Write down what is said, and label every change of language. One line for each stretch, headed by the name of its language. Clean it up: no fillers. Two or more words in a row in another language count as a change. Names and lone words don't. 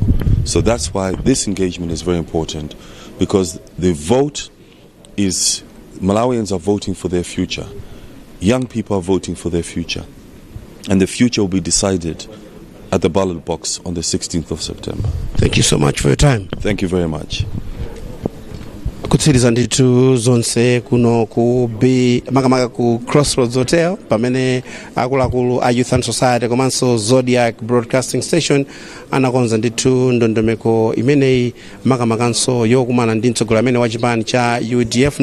English: So that's why this engagement is very important, because the vote is, Malawians are voting for their future. Young people are voting for their future. And the future will be decided at the ballot box on the 16th of September. Thank you so much for your time. Thank you very much.
Nyanja: kutsiriza ndithu zonse kuno ku makamaka ku Crossroads Hotel pamene akuluakulu a Youth and Society komanso Zodiak Broadcasting Station anakonza ndithu ndondomeko imeneyi makamakanso yokumana ndi mtsogoleri amene wa chipani cha UDF.